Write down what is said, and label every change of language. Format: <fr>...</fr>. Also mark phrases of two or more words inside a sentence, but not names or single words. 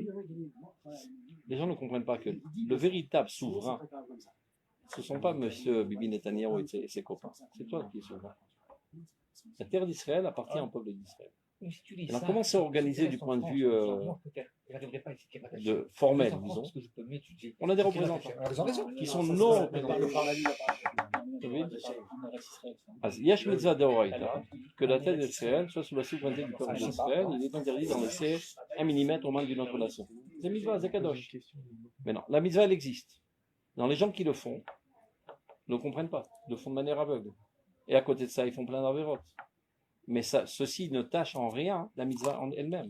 <fr>Les gens ne comprennent pas que le véritable souverain, ce ne sont pas M. Bibi Netanyahu et ses copains. C'est toi qui es souverain. La terre d'Israël appartient au peuple d'Israël. Alors comment c'est organisé du point de vue formel, disons? On a des représentants qui sont nos représentants.</fr> <he>יש מצוה דאורייתא,</he> <fr>que la terre d'Israël soit sous la souveraineté du peuple d'Israël, il est interdit d'en laisser 1 millimètre aux mains d'une autre nation. C'est mitzvah, c'est kadosh. Mais non, la mitzvah elle existe. Dans les gens qui le font, ne comprennent pas, le font de manière aveugle. Et à côté de ça, ils font plein d'avérotes. Mais ça, ceci ne tâche en rien la mitzvah en elle-même.</fr>